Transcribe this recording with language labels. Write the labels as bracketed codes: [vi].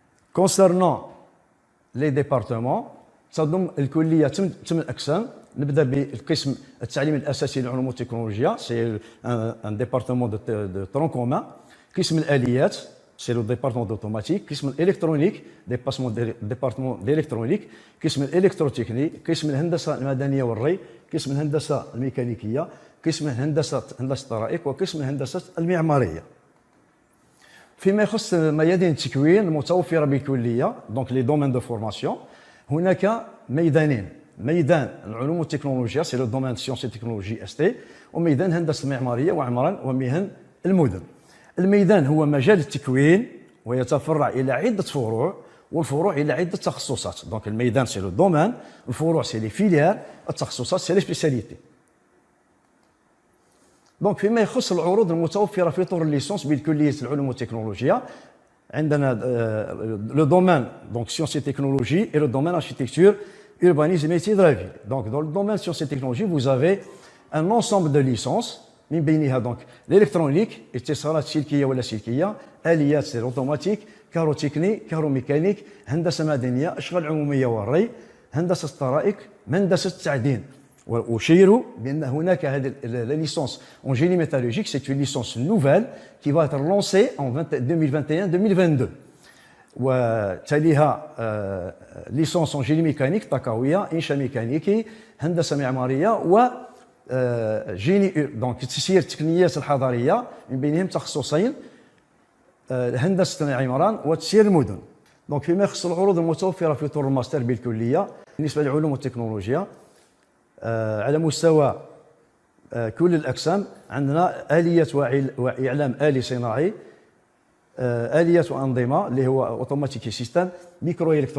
[ar] Concernant les départements, تصدم الكلية 8 أقسام. نبدأ بالقسم التعليم الأساسي للعلوم والتكنولوجيا، [fr] c'est un département de tronc commun. [ar] قسم الآليات, [fr] c'est le département d'automatique. [ar] قسم الإلكترونيك, [fr] département d'électronique. [ar] قسم الإلكتروتكنيك. قسم الهندسة المدنية والري. قسم الهندسة الميكانيكية. قسم هندسة الطرائق. وقسم الهندسة المعمارية. فيما يخص ميادين التكوين المتوفرة بالكلية، [fr] donc les domaines de formation، [ar] هناك ميدانين: ميدان العلوم والتكنولوجيا، [fr] c'est le domaine sciences et technologies ST، [ar] وميدان هندسة المعمارية وعمران ومهن المدن. الميدان هو مجال التكوين ويتفرع إلى عدة فروع، والفروع إلى عدة تخصصات. [fr] donc الميدان c'est le domaine، الفروع c'est les filières، التخصصات c'est les spécialités. [ar] دونك فيما يخص العروض المتوفره في طور الليسونس بالكليه العلوم والتكنولوجيا، عندنا لو دومين دونك سيونس اي تكنولوجي [fr] et le domaine architecture urbanisme et métiers de la ville. Donc dans le domaine sciences et technologies, vous avez un ensemble de licences [ar] من بينها donc l'électronique، اتصالات سلكيه ولا سلكيه، اليات سير اوتوماتيك، كاروتكني، كاروميكانيك، هندسه مدنيه، اشغال عموميه والري، هندسه الطرائق، هندسه التعدين. وأشير بأن هناك هذه [fr] licence en génie métallurgique, c'est une licence nouvelle qui va être lancée en 2021-2022. [ar] وتليها [fr] licence en génie mécanique [ar] طاقوية، إنشاء ميكانيكي، هندسة معمارية، و جيني دونك تسيير التقنيات الحضرية، من بينهم تخصصين: هندسة العمران وتسيير المدن. دونك فيما يخص العروض المتوفرة في طور الماستر بالكلية بالنسبة للعلوم والتكنولوجيا، على مستوى كل الأقسام عندنا آليات وإعلام آلي صناعي، آليات وأنظمة اللي هو أوتوماتيك سيستم، ميكرو